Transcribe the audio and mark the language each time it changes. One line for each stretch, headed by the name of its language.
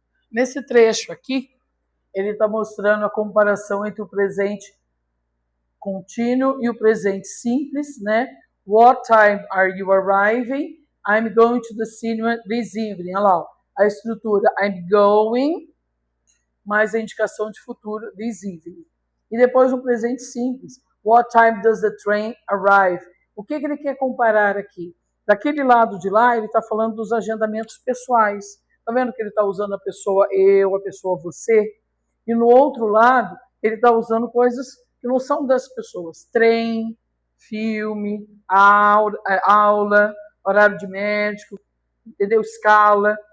Portuguese: Nesse trecho aqui, ele está mostrando a comparação entre o presente contínuo e o presente simples, né?
English: What time are you arriving? I'm going to the cinema this evening.
Portuguese: Olha lá, a estrutura
English: I'm going,
Portuguese: mais a indicação de futuro
English: this evening.
Portuguese: E depois o presente simples.
English: What time does the train arrive?
Portuguese: O que ele quer comparar aqui? Daquele lado de lá, ele está falando dos agendamentos pessoais. Está vendo que ele está usando a pessoa eu, a pessoa você? E no outro lado, ele está usando coisas que não são das pessoas. Trem, filme, aula, horário de médico, entendeu? Escala.